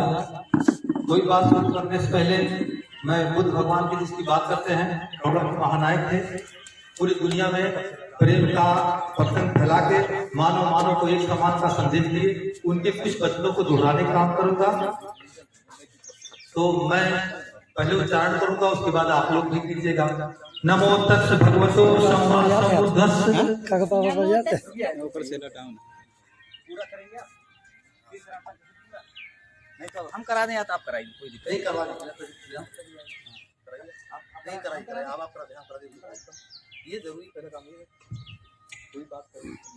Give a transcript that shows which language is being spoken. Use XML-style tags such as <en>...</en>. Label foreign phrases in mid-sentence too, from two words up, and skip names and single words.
<hi>कोई बात शुरू करने से पहले मैं बुद्ध भगवान की जिसकी बात करते हैं डॉक्टर महानायक थे, पूरी दुनिया में प्रेम का पतंग फैला के मानव को एक समान का संदेश दिए, उनके कुछ वचनों को दोहराने का काम करूंगा। तो मैं पहले उच्चारण करूंगा, उसके बाद आप लोग भी कीजिएगा।</hi> <pi>नमो तस् भगवतो सम्बुद्धस्स।</pi> <hi>नहीं तो हम करा दें या तो आप कराइए, कोई दिक्कत नहीं। करवा नहीं कराइए, आप करा दीजिए, ये जरूरी पहले काम है। कोई बात करें,</hi>